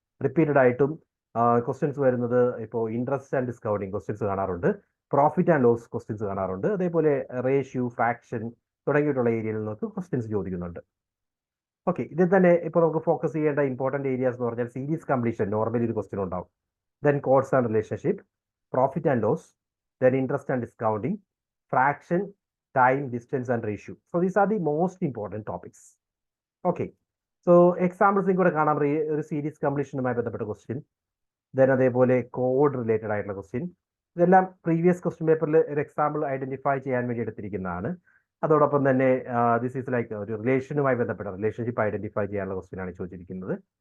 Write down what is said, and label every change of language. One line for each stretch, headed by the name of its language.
Malayalam: Repeated ആയിട്ടും questions വരുന്നത് ഇപ്പോൾ ഇൻട്രസ്റ്റ് ആൻഡ് ഡിസ്കൗണ്ടിങ് ക്വസ്റ്റ്യൻസ് കാണാറുണ്ട്, പ്രോഫിറ്റ് ആൻഡ് ലോസ് ക്വസ്റ്റ്യൻസ് കാണാറുണ്ട്, അതേപോലെ റേഷ്യോ, ഫ്രാക്ഷൻ തുടങ്ങിയിട്ടുള്ള ഏരിയയിൽ നിന്നൊക്കെ ക്വസ്റ്റ്യൻസ് ചോദിക്കുന്നുണ്ട്. ഓക്കെ, ഇതിൽ തന്നെ ഇപ്പോൾ നമുക്ക് ഫോക്കസ് ചെയ്യേണ്ട ഇമ്പോർട്ടൻറ്റ് ഏരിയാസ് എന്ന് പറഞ്ഞാൽ സീരീസ് കംപ്ലീഷൻ നോർമലി ഒരു ക്വസ്റ്റ്യൻ ഉണ്ടാവും.
English: Then codes and relationship, profit and loss, then interest and discounting, fraction, time, distance and ratio. So these are the most important topics. Okay, so examples
Malayalam: കൂടെ കാണാം. ഒരു series കംപ്ലീഷനുമായി ബന്ധപ്പെട്ട question, then അതേപോലെ code related ആയിട്ടുള്ള question. ഇതെല്ലാം previous question പേപ്പറിൽ ഒരു example identify ചെയ്യാൻ വേണ്ടി എടുത്തിരിക്കുന്നതാണ്. അതോടൊപ്പം തന്നെ
English: this is like
Malayalam: ഒരു റിലേഷനുമായി ബന്ധപ്പെട്ട റിലേഷൻഷിപ്പ് ഐഡന്റിഫൈ ചെയ്യാനുള്ള ക്വസ്റ്റ്യൻ ആണ് ചോദിച്ചിരിക്കുന്നത്.